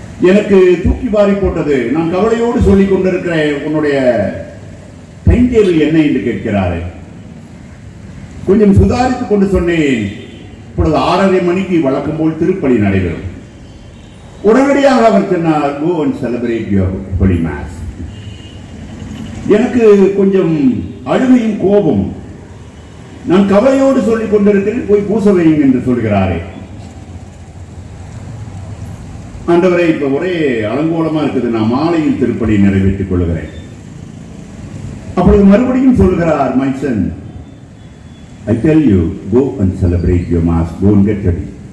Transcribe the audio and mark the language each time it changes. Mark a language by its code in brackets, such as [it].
[ta] எனக்கு தூக்கி வாரி போட்டது. நான் கவலையோடு சொல்லிக் கொண்டிருக்கிறேன், உன்னுடைய டைம் டேபிள் என்ன என்று கேட்கிறாரு. கொஞ்சம் சுதாரித்துக் கொண்டு சொன்னேன், இப்பொழுது 6:30 மணிக்கு வழக்கம் போல் திருப்பலி நடைபெறும். உடனடியாக அவர் சொன்னார், [en] go and celebrate your holy mass. [ta] எனக்கு கொஞ்சம் அழுகையும் கோபம். நான் கவலையோடு சொல்லிக் கொண்டிருக்கிறேன், போய் பூச வையுங்க என்று சொல்கிறாரே. ஆண்டவரை, இப்ப ஒரே அலங்கோலமா இருக்குது, நான் மாலையில் திருப்பலி நிறைவேற்றிக் கொள்கிறேன். அப்பொழுது மறுபடியும் சொல்கிறார், [en] my son, I tell you, go and celebrate your mass, go and get ready.